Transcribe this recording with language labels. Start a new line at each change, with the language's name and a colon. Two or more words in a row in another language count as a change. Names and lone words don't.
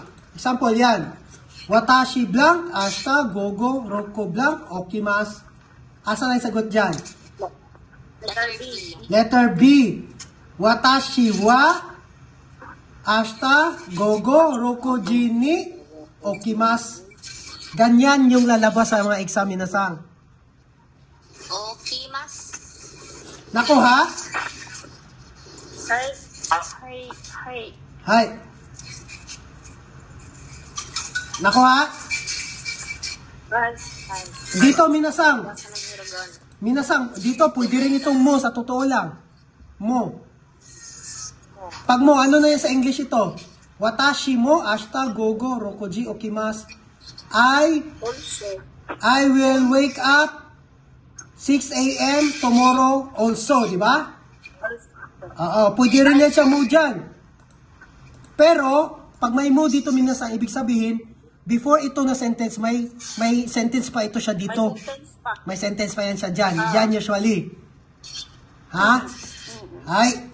Filipino: Example yan.
Japanese: 私 blank、明日、午後、六 blank、起きます.
Filipino: Asa na yung sagot dyan?
English: Letter B. Letter B.
Japanese: 私は明日, 午後、六時に、起きます.
Filipino: Ganyan yung lalabas sa mga exam minasang.
Japanese: 起きます.
Filipino: Nako ha? Hay. Hay. Nako ha? Dito, minasang, dito, pwede rin itong mo, sa totoo lang. Mo. Pag mo, ano na yan sa English ito?
Japanese: 私も、明日、午後、六時、起きます.
English: I will wake up 6 a.m. tomorrow also,
Filipino: di ba? Oo, pwede rin yan siya mo dyan. Pero, pag may mo dito, minasang, ibig sabihin, before ito na sentence, may sentence pa ito siya dito. May sentence pa yan siya dyan. Yan usually. Ha? Ay.